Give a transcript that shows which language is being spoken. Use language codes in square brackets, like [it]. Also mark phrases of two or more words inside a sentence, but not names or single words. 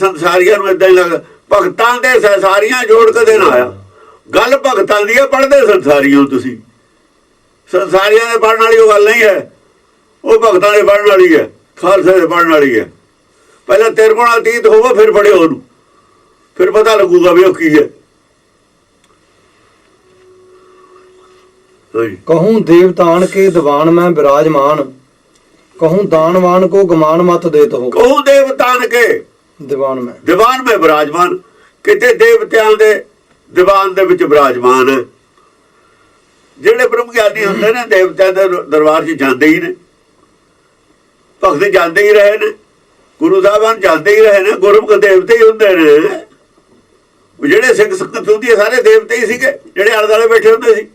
[pa] ਸੰਸਾਰੀਆਂ ਨੂੰ ਏਦਾਂ ਹੀ ਲੱਗਦਾ ਭਗਤਾਂ ਦੇ ਸੰਸਾਰੀਆਂ ਜੋੜ ਕੇ ਦੇਣਾ ਆਇਆ। ਗੱਲ ਭਗਤਾਂ ਦੀ ਹੈ, ਪੜ੍ਹਦੇ ਸੰਸਾਰੀਓ ਤੁਸੀਂ। ਸੰਸਾਰੀਆਂ ਦੇ ਪੜ੍ਹਨ ਵਾਲੀ ਉਹ ਗੱਲ ਨਹੀਂ ਹੈ, ਉਹ ਭਗਤਾਂ ਦੇ ਪੜ੍ਹਨ ਵਾਲੀ ਹੈ, ਖਾਲਸੇ ਦੇ ਪੜ੍ਹਨ ਵਾਲੀ ਹੈ। ਪਹਿਲਾਂ ਤਿਰਗੁਣ ਅਤੀਤ ਹੋਵੋ ਫਿਰ ਪੜ੍ਹਿਓ ਉਹਨੂੰ, ਫਿਰ ਪਤਾ ਲੱਗੂਗਾ ਵੀ ਉਹ ਕੀ ਹੈ। [bra] कहूँ देवतान के दीवान में विराजमान, कहूँ दानवान को गमान मत देत हो। कहूँ देवतान के दीवान में विराजमान, [pa] ਕਿਤੇ ਦੇਵਤਿਆਂ ਦੇ ਦੀਵਾਨ ਦੇ ਵਿਚ ਵਿਰਾਜਮਾਨ ਹੈ। ਜਿਹੜੇ ਬ੍ਰਹਮ ਗਿਆਨੀ ਹੁੰਦੇ ਨੇ ਦੇਵਤਿਆਂ ਦੇ ਦਰਬਾਰ 'ਚ ਜਾਂਦੇ ਹੀ ਨੇ, ਭਗਤ ਜਾਂਦੇ ਹੀ ਰਹੇ ਨੇ, ਗੁਰੂ ਸਾਹਿਬਾਨ ਜਾਂਦੇ ਹੀ ਰਹੇ ਨੇ। ਗੁਰਮੁਖ ਦੇਵਤੇ ਹੀ ਹੁੰਦੇ ਨੇ। ਜਿਹੜੇ ਸਿੱਖ ਸੰਗਤ ਹੁੰਦੀ ਹੈ ਸਾਰੇ ਦੇਵਤੇ ਹੀ ਸੀਗੇ, ਜਿਹੜੇ ਆਲੇ ਦੁਆਲੇ ਬੈਠੇ ਹੁੰਦੇ ਸੀ।